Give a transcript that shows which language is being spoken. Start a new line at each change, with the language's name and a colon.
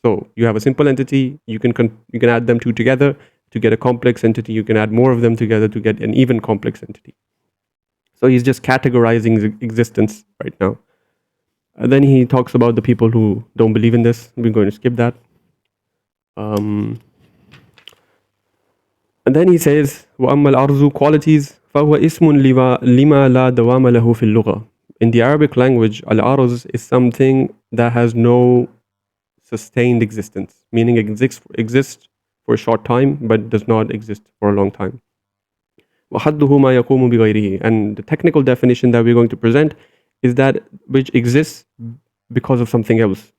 English: So you have a simple entity, you can add them two together to get a complex entity, you can add more of them together to get an even complex entity. So he's just categorizing existence right now. And then he talks about the people who don't believe in this. We're going to skip that. And then he says,
Arabic: وَأَمَّا الْأَرْضُ qualities فَهُوَ اسم لما لا دوام له في اللغة.
English: In the Arabic language, al-arz is something that has no sustained existence, meaning it exists for a short time, but does not exist for a long time.
Arabic: وَحَدُّهُ مَا يَقُومُ بِغَيْرِهِ.
English: And the technical definition that we're going to present is that which exists because of something else.